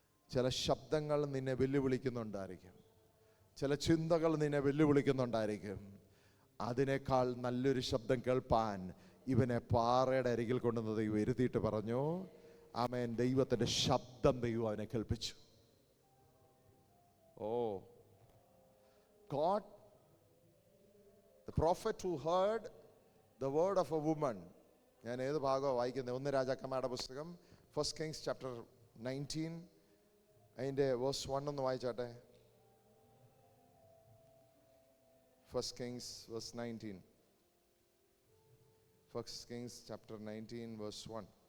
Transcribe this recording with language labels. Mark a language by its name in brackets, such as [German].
[Malayalam] ചില ശബ്ദങ്ങൾ നിന്നെ വെല്ലുവിളിക്കുന്നുണ്ടായിരിക്കും, ചില ചിന്തകൾ നിന്നെ വെല്ലുവിളിക്കുന്നുണ്ടായിരിക്കും. അതിനേക്കാൾ നല്ലൊരു ശബ്ദം കേൾപ്പാൻ ഇവനെ പാറയുടെ അരികിൽ കൊണ്ടുവന്ന് ദൈവം ഇരുത്തിയിട്ട് പറഞ്ഞു, ആമേൻ, ദൈവത്തിൻ്റെ ശബ്ദം ദൈവം അവനെ കേൾപ്പിച്ചു. [English] God, the prophet who heard the word of a woman. [Malayalam] ഞാൻ ഏത് ഭാഗമാണ് വായിക്കുന്നത്? 1 രാജാക്കന്മാരുടെ പുസ്തകം, 1 Kings chapter 19, അതിൻ്റെ verse 1 ഒന്ന് വായിച്ചാട്ടെ. [English] 1 Kings verse 19. 1 Kings chapter 19 verse 1.